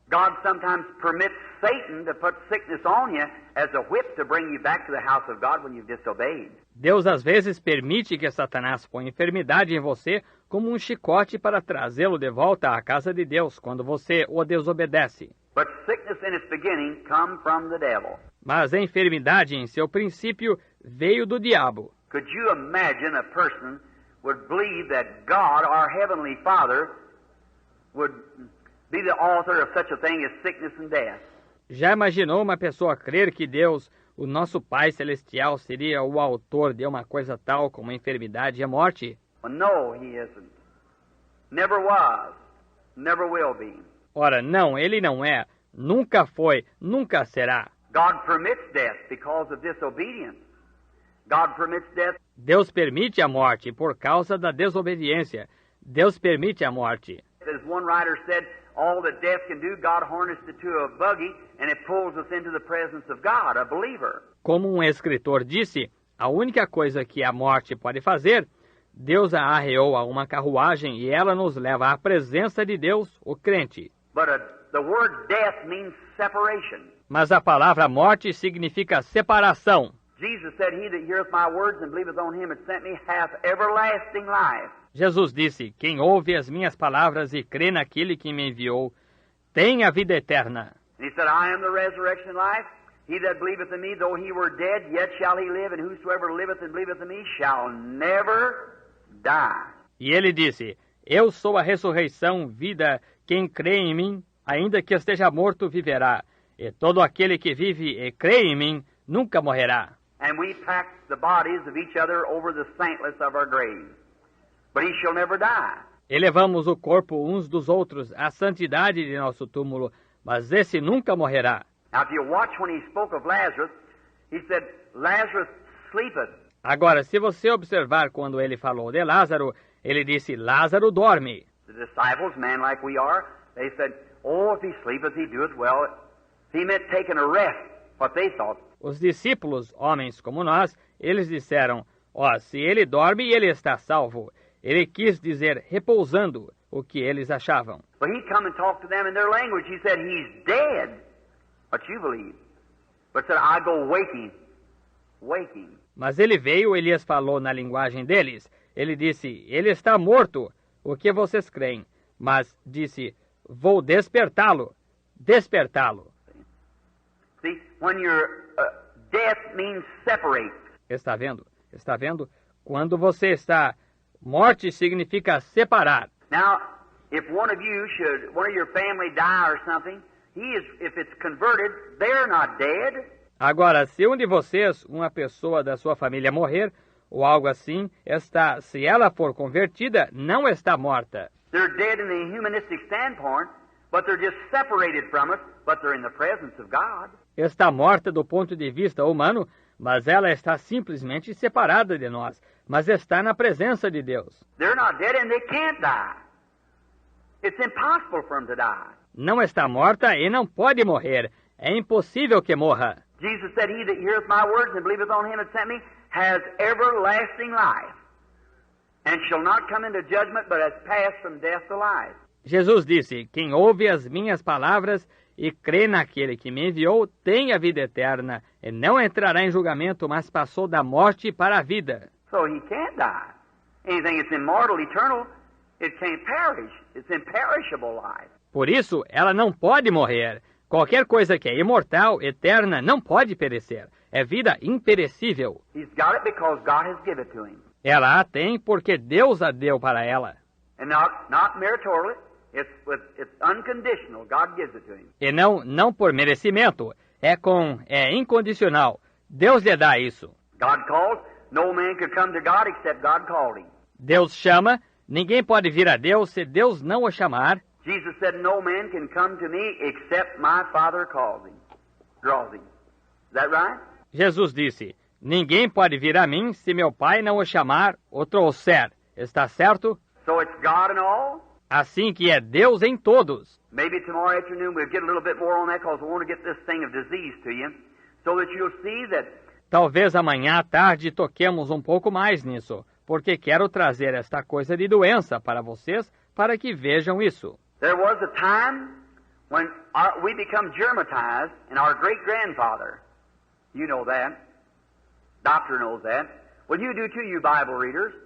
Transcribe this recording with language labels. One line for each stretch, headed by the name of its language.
English: God sometimes permits Satan to put sickness on you as a whip to bring you back to the house of God when you've disobeyed.
Portuguese: Deus às vezes permite que Satanás ponha enfermidade em você como um chicote para trazê-lo de volta à casa de Deus quando você o desobedece.
English: But sickness in its beginning come from the devil.
Portuguese: Mas a enfermidade em seu princípio veio do diabo.
English: Could you imagine a person would believe that God, our Heavenly Father, would be the author of such a thing as sickness and death?
Portuguese: Já imaginou uma pessoa crer que Deus, o nosso Pai Celestial, seria o autor de uma coisa tal como a enfermidade e a morte?
English: Well, no, He isn't. Never was. Never will be.
Portuguese: Ora, não, ele não é. Nunca foi, nunca será.
English: God permits death because of disobedience. God permits death.
Portuguese: Deus permite a morte por causa da desobediência. Deus permite a morte.
English: As one writer said, all that death can do, God harnessed it to a buggy and it pulls us into the presence of God, a believer.
Portuguese: Como um escritor disse, a única coisa que a morte pode fazer, Deus a arreou a uma carruagem e ela nos leva à presença de Deus, o crente.
English: But the word death means separation.
Portuguese: Mas a palavra morte significa separação.
English: Jesus said, he that heareth my words and believeth on him that sent me hath everlasting life.
Portuguese: Jesus disse, quem ouve as minhas palavras e crê naquele que me enviou, tem a vida eterna.
English: And he said, I am the resurrection and life. He that believeth in me, though he were dead, yet shall he live, and whosoever liveth and believeth in me shall never die.
Portuguese: E ele disse, eu sou a ressurreição, vida, quem crê em mim, ainda que esteja morto, viverá. E todo aquele que vive e crê em mim, nunca morrerá.
English: And we pack the bodies of each other over the saintless of our graves. But he shall never die.
Portuguese: E levamos o corpo uns dos outros à santidade de nosso túmulo, mas esse nunca morrerá.
English: Now if you watch when he spoke of Lazarus, he said, Lazarus sleepeth.
Portuguese: Agora, se você observar quando ele falou de Lázaro, ele disse, Lázaro dorme.
English: The disciples, men like we are, they said, oh, if he sleepeth, he doeth well. He meant taking a rest, what they thought.
Portuguese: Os discípulos, homens como nós, eles disseram, se ele dorme, ele está salvo. Ele quis dizer repousando, o que eles achavam.
English: But he come and talked to them in their language. He said, he's dead. What you believe. But said, I go waking. Waking.
Portuguese: Mas ele veio e lhes falou na linguagem deles. Ele disse, ele está morto, o que vocês creem. Mas disse, vou despertá-lo. Despertá-lo.
English: See, when you're Death means separate.
Portuguese: Está vendo? Está vendo? Quando você está... Morte significa separar.
English: Now, if one of your family die or something, if it's converted, they're not dead.
Portuguese: Agora, se um de vocês, uma pessoa da sua família morrer, ou algo assim, se ela for convertida, não está morta.
English: They're dead in the humanistic standpoint, but they're just separated from us, but they're in the presence of God.
Portuguese: Está morta do ponto de vista humano, mas ela está simplesmente separada de nós, mas está na presença de Deus.
English: They're not dead and they can't die. It's impossible for them to die.
Portuguese: Não está morta e não pode morrer. É impossível que morra.
English: Jesus said, "He that heareth my words and believeth on him that sent me has everlasting life, and shall not come into judgment, but has passed from death to life."
Portuguese: Jesus disse, quem ouve as minhas palavras e crê naquele que me enviou, tem a vida eterna, e não entrará em julgamento, mas passou da morte para a vida.
English: So he can't die. Anything that's immortal, eternal, it can't perish. It's imperishable life.
Portuguese: Por isso, ela não pode morrer. Qualquer coisa que é imortal, eterna, não pode perecer. É vida imperecível.
English: He's got it because God has given it to him.
Portuguese: Ela a tem porque Deus a deu para ela.
English: And not meritorially. It's unconditional. God gives it to him.
Portuguese: E não por merecimento. É incondicional. Deus lhe dá isso.
English: God calls. No man could come to God except God called him.
Portuguese: Deus chama. Ninguém pode vir a Deus se Deus não o chamar.
English: Jesus said, "No man can come to me except my Father calls him, draws him." Is that right?
Portuguese: Jesus disse, ninguém pode vir a mim se meu Pai não o chamar ou trouxer. Está certo?
English: So it's God in all?
Portuguese: Assim que é Deus em todos.
English: Maybe tomorrow afternoon we'll get a little bit more on that because we want to get this thing of disease to you so that you'll see that.
Portuguese: Talvez amanhã à tarde toquemos um pouco mais nisso, porque quero trazer esta coisa de doença para vocês, para que vejam isso.
English: There was a time when we become germatized, and our great-grandfather, you know that, doctor knows that. Well, you do too, you Bible readers.